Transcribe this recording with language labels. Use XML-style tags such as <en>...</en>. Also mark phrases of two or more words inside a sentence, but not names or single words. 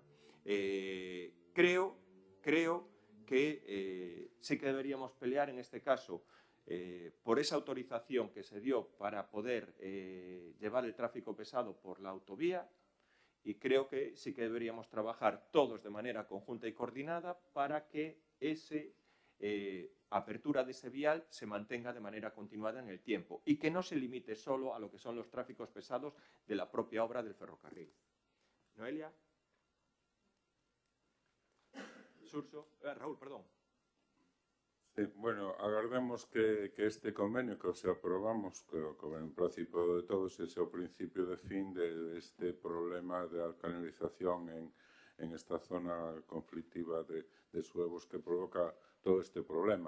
<es>Creo que sí que deberíamos pelear, en este caso, por esa autorización que se dio para poder llevar el tráfico pesado por la autovía, y creo que sí que deberíamos trabajar todos de manera conjunta y coordinada para que ese apertura de ese vial se mantenga de manera continuada en el tiempo y que no se limite solo a lo que son los tráficos pesados de la propia obra del ferrocarril. Noelia. Surso. Raúl, perdón.</es> <gl>Sí, bueno, agardemos que este convenio que se aprobamos, que en principio de todos, ese é o principio de fin deste problema da canalización en esta zona conflictiva de Suevos que provoca todo este problema.</gl>